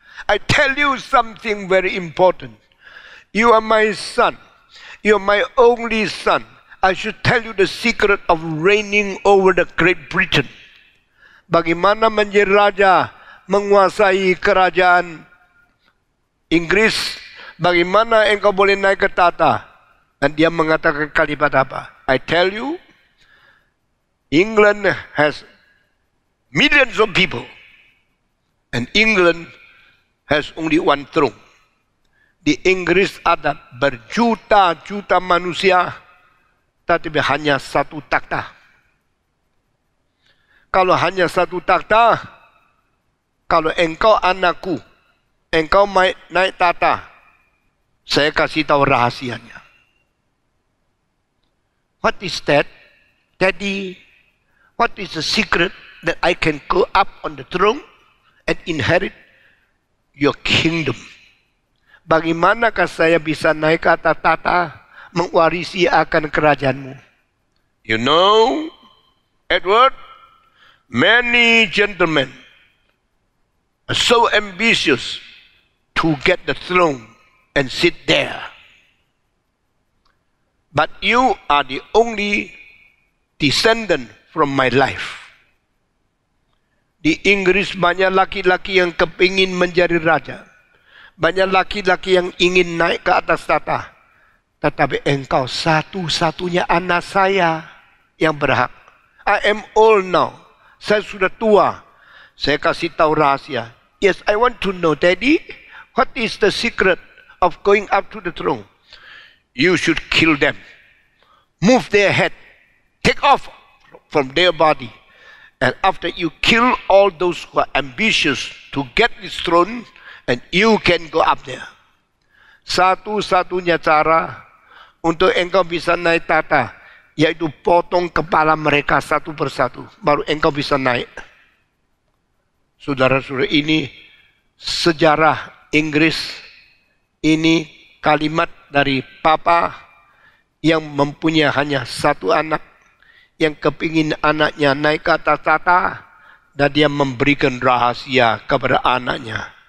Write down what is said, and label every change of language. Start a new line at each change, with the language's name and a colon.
English: I tell you something very important. You are my son. You are my only son. I should tell you the secret of reigning over the Great Britain.
Indonesian: Bagaimana menjadi raja, menguasai kerajaan Inggris. Bagaimana engkau boleh naik ke tahta? Dan dia mengatakan kalimat apa?
English: I tell you, England has millions of people. And England has only 1 throne.
Indonesian: Di Inggris ada berjuta-juta manusia, tetapi hanya 1 takhta. Kalau hanya 1 takhta, kalau engkau anakku, engkau naik tahta, saya kasih tahu rahasianya.
English: What is that, Daddy? What is the secret that I can go up on the throne and inherit your kingdom?
Indonesian: Bagaimanakah saya bisa naik ke atas tahta, mewarisi akan kerajaanmu?
English: You know, Edward, many gentlemen so ambitious to get the throne and sit there. But you are the only descendant from my life.
Indonesian: Di Inggris banyak laki-laki yang kepingin menjadi raja. Banyak laki-laki yang ingin naik ke atas tahta. Tetapi engkau satu-satunya anak saya yang berhak.
English: I am old now.
Indonesian: Saya sudah tua. Saya kasih tahu rahasia.
English: Yes, I want to know, Daddy, what is the secret of going up to the throne? You should kill them. Move their head. Take off from their body. And after you kill all those who are ambitious to get this throne, and you can go up there.
Indonesian: Satu-satunya cara untuk engkau bisa naik tahta, yaitu potong kepala mereka satu persatu. Baru engkau bisa naik. Saudara-saudara, ini sejarah Inggris. Ini kalimat dari papa yang mempunyai hanya satu anak, yang kepingin anaknya naik ke atas tahta, dan dia memberikan rahasia kepada anaknya.